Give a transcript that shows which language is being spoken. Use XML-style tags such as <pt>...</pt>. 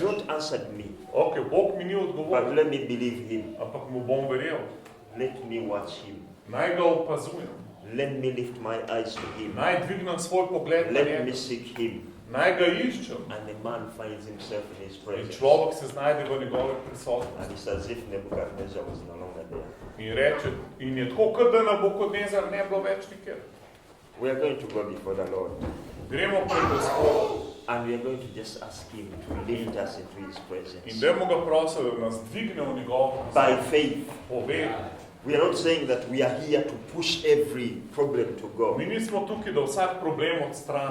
<sl>reče,</sl> <en>not answered me,</en> <sl>ok, Bog mi ni</sl> <en>but</en> <sl>odgovoril,</sl> <en>let me believe him.</en> <sl>ampak mu bom verjel.</sl> <en>Let me watch him.</en> <sl>Naj ga opazujem.</sl> <en>Let me lift my eyes to him.</en> <sl>Naj dvignem svoj pogled na</sl> <en>Let me</en> <sl>njega.</sl> <en>seek him.</en> <sl>Naj ga iščem.</sl> <en>And the man finds himself in his</en> <sl>In</sl> <en>presence.</en> <sl>človek se znajde v njegove prisotnosti.</sl> <en>And it's as if Nebuchadnezzar was no longer there.</en> <sl>In reče, in je tako, kot da Nabukodnezar ne bilo več nikjer.</sl> <en>We are going to go before the Lord.</en> <sl>Gremo pred Gospodom</sl> <en>And we are going to just ask him to lift us into his</en> <sl>in</sl> <en>presence.</en> <sl>dajmo ga prositi, da nas dvigne v njegovo</sl> <en>By</en> <sl>prisotnost.</sl> <en>faith.</en> <sl>Po veri.</sl> <en>We are not saying that we are here to push every problem to go.</en> <sl>Mi nismo tukaj, da vsak problem odstranimo.</sl>